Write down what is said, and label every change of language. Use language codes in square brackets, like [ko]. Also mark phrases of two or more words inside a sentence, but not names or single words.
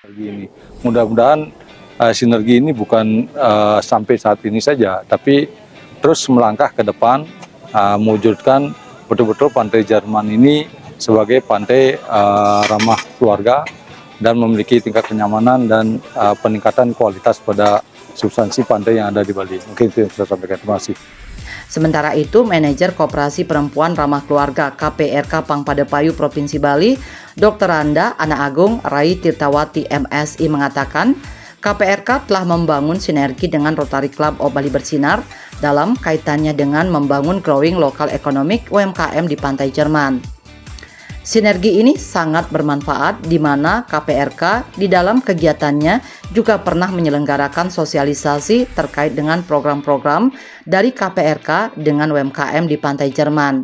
[id] Ini mudah-mudahan sinergi ini bukan sampai saat ini saja, tapi terus melangkah ke depan, mewujudkan betul-betul Pantai Jerman ini sebagai pantai ramah keluarga dan memiliki tingkat kenyamanan dan peningkatan kualitas pada substansi pantai yang ada di Bali. Mungkin itu yang saya sampaikan. Terima kasih. Sementara itu, Manajer Koperasi Perempuan Ramah Keluarga KPRK Pangpadepayu Provinsi Bali, Dr. Randa Ana Agung Rai Tirtawati MSI mengatakan, KPRK telah membangun sinergi dengan Rotary Club of Bali Bersinar dalam kaitannya dengan membangun [en] growing lokal economic [id] UMKM di Pantai Jerman. Sinergi ini sangat bermanfaat di mana KPRK di dalam kegiatannya juga pernah menyelenggarakan sosialisasi terkait dengan program-program dari KPRK dengan UMKM di Pantai Jerman.